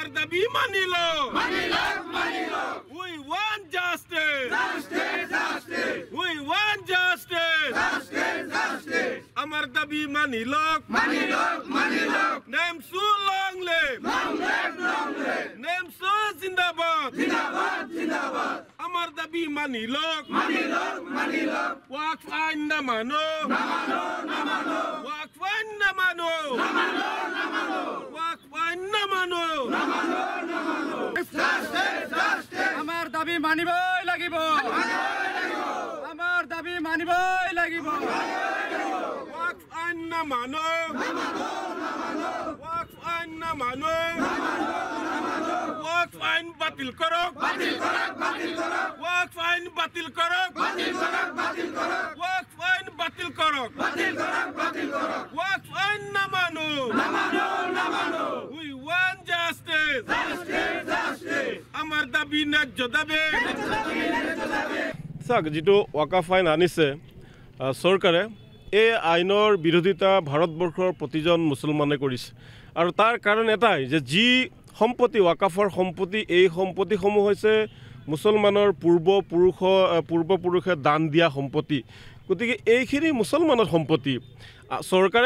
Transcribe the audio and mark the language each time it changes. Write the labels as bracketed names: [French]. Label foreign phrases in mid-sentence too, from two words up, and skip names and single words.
[Bangla] দাবি মানিলো [English] we want justice we want justice [Bangla] আমার দাবি মানিলো name so [English] long live [Bangla] name so zindabad আমার দাবি মানিলো ওয়াকফ আইন না মানো ওয়াকফ আইন না মানো ওয়াকফ আইন না মানো আমার দাবি মানিবই লাগিব আমার দাবি মানিবই লাগিব ওয়াকফ আইন না মানো ওয়াকফ আইন না মানো ওয়াকফ আইন বাতিল করক ওয়াকফ আইন বাতিল করক ওয়াকফ আইন বাতিল করক ওয়াকফ আইন না মানো [English] we want justice [Assamese] আমার দাবি ন্যায্য দাবি চাওক যেটো ওয়াকফ আইন আনিছে চৰকাৰে এই আইনৰ বিৰোধিতা ভাৰতবৰ্ষৰ প্ৰতিজন মুছলমানে কৰিছে আৰু তাৰ কাৰণ এটাই যে যি সম্পত্তি ওয়াকফৰ সম্পত্তি এই সম্পত্তিসমূহ হৈছে মুছলমানৰ পূৰ্বপুৰুষে দান দিয়া সম্পত্তি গতিকে এইখিনি মুছলমানৰ সম্পত্তি চৰকাৰে